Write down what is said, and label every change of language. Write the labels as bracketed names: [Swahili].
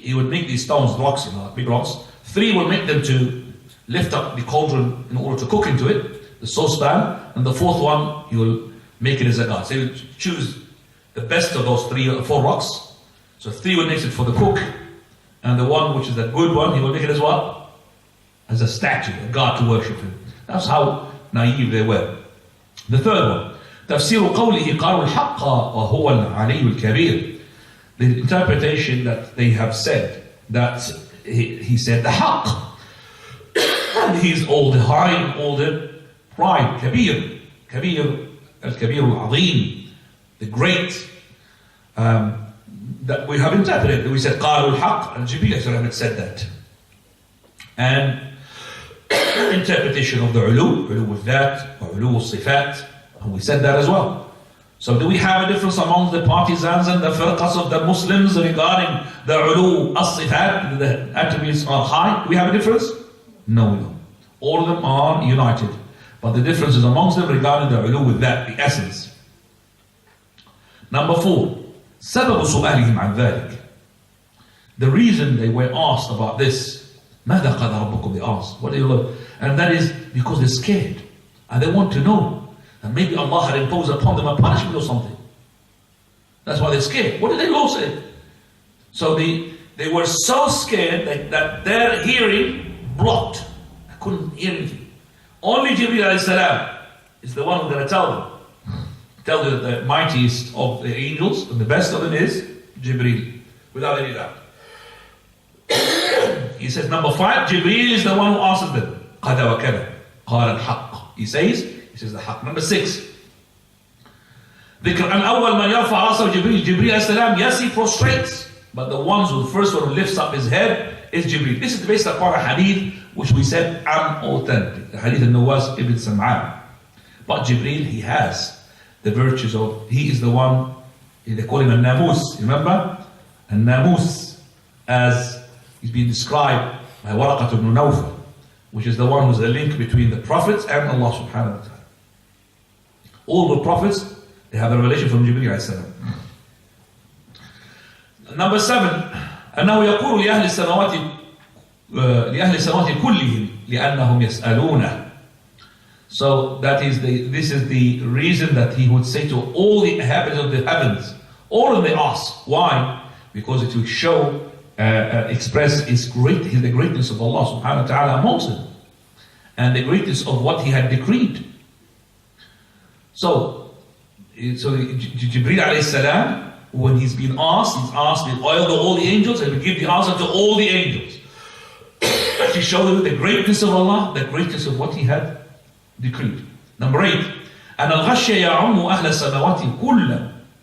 [English] he would make these stones, rocks, big rocks. 3 will make them to lift up the cauldron in order to cook into it, the saucepan, and the 4th one, he will make it as a god. So he will choose the best of those 3 or 4 rocks. So 3 will make it for the cook, and the one which is the good one, he will make it as what? As a statue, a god to worship him. That's how naive they were. The 3rd one, [Arabic] تفسير قوله قالوا الحق وهو العلي الكبير. [English] The interpretation that they have said, that he said the haqq, and he's all the high, all the pride, kabir, al-kabir al-azim, the great, that we have interpreted. We said [Arabic] قالوا الحق, [English] and Jibreel had said that. And interpretation of the ulu with that, or ulu al-sifat, and we said that as well. So do we have a difference among the partisans and the firqas of the Muslims regarding the ulu as-sifat, the attributes are high? Do we have a difference? No, we don't. All of them are united. But the difference is amongst them regarding the ulu with that, the essence. Number 4, [Arabic] سبب سؤالهم عن ذلك. [English] The reason they were asked about this, [Arabic] ماذا قال ربكم, [English] they asked, what do you look? And that is because they're scared. And they want to know. And maybe Allah had imposed upon them a punishment or something. That's why they're scared. What did the law say? So they were so scared that their hearing blocked. I couldn't hear anything. Only Jibreel alayhi salam is the one who's going to tell them. Tell them that the mightiest of the angels, and the best of them is Jibreel, without any doubt. He says, number 5, Jibreel is the one who answers them. [Arabic] قَدَ وَكَذَا قَالَ الْحَقِّ. [English] He says the haqq. Number 6, [Arabic] ذكر أن أول من يرفع رأسه جبريل. [English] Jibreel alayhi salam, yes, he prostrates, but the first one who lifts up his head is Jibreel. This is based upon a hadith which we said unauthentic, the hadith of Nawas ibn Sam'an. But Jibreel, he has the virtues of, he is the one, they call him al-Namus, remember? Al-Namus, as he's been described by Waraqat ibn Nawfal, which is the one who's the link between the prophets and Allah subhanahu wa ta'ala. All the prophets, they have a relation from Jibreel alayhi salam. Number 7, [Arabic] أنه يقول لأهل السماوات كلهم لأنهم يسألونه. [English] So this is the reason that he would say to all the inhabitants of the heavens, all of them they ask. Why? Because it will show, express the greatness of Allah subhanahu wa ta'ala amongst them, and the greatness of what he had decreed. So Jibreel alayhi salam, when he's been asked, he's asked with all the angels, and will give the answer to all the angels. To show them the greatness of Allah, the greatness of what he had decreed. Number 8, [Arabic] أن الغش يعم أهل السماوات كلهم.